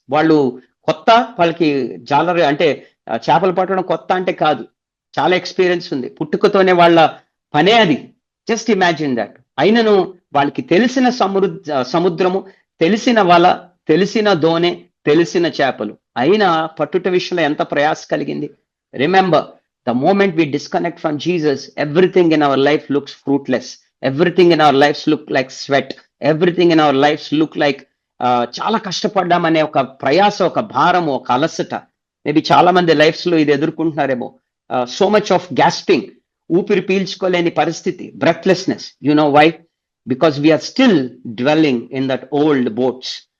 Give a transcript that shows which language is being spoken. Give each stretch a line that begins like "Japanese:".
Telugu: వాళ్ళు కొత్త, వాళ్ళకి జాలర్ అంటే చేపలు పట్టడం కొత్త అంటే కాదు, చాలా ఎక్స్పీరియన్స్ ఉంది, పుట్టుకతోనే వాళ్ళ పనే అది.
English: Just imagine that.
Telugu: అయినను వాళ్ళకి తెలిసిన సముద్రము, తెలిసిన వల, తెలిసిన దోణె, తెలిసిన చేపలు, అయినా పట్టుట విషయంలో ఎంత ప్రయాస కలిగింది.
English: Remember, the moment we disconnect from Jesus, everything in our life looks fruitless. Everything in our lives look like sweat. Everything in our lives look like
Telugu: చాలా కష్టపడ్డామనే ఒక ప్రయాస, ఒక భారము, ఒక అలసట.
English: maybe చాలా మంది lifes లో
Telugu: ఇది ఎదుర్కొంటున్నారేమో.
English: so much of gasping,
Telugu: ఊపిరి పీల్చుకోలేని పరిస్థితి,
English: Breathlessness. You know why? Because we are still dwelling in that old boats.